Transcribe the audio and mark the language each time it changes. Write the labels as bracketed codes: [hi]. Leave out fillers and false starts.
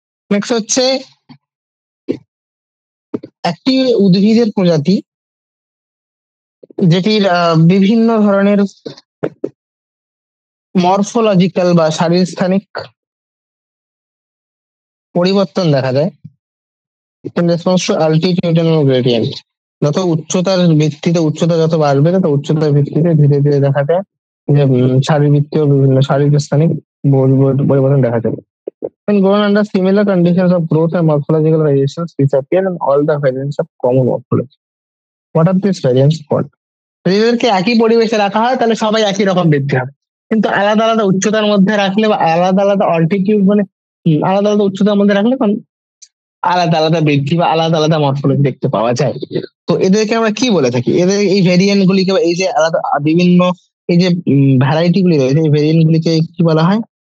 [bn] Next হচ্ছে একটি উদ্ভিদের প্রজাতি যেটির বিভিন্ন ধরনের মরফোলজিক্যাল বা শারীরস্থানিক পরিবর্তন দেখা যায় [en] in response to altitudinal gradient। [bn] যত উচ্চতার ভিত্তিতে, উচ্চতা যত বাড়বে তত উচ্চতার ভিত্তিতে ধীরে ধীরে দেখা যায় যে শারীরবৃত্তীয় বিভিন্ন শারীরস্থানিক পরিবর্তন দেখা যাবে। [en] When grown under similar conditions of growth and morphological variations disappear and all the variants of common morphology. What are these variants called? [bn] যদি এদেরকে একই পরিবেশে রাখা হয় তাহলে সবাই একই রকম বৃদ্ধি হবে, কিন্তু আলাদা আলাদা উচ্চতার মধ্যে রাখলে বা আলাদা আলাদা অল্টিটিউড মানে আলাদা আলাদা উচ্চতার মধ্যে রাখলে তখন আলাদা আলাদা বৃদ্ধি বা আলাদা আলাদা মরফোলজি দেখতে পাওয়া যায়। তো এদেরকে আমরা কি বলে থাকি? এদের এই ভেরিয়েন্ট গুলিকে, এই যে আলাদা বিভিন্ন এই যে ভ্যারাইটি গুলি রয়েছে, এই ভেরিয়েন্ট গুলিকে কি বলা হয়?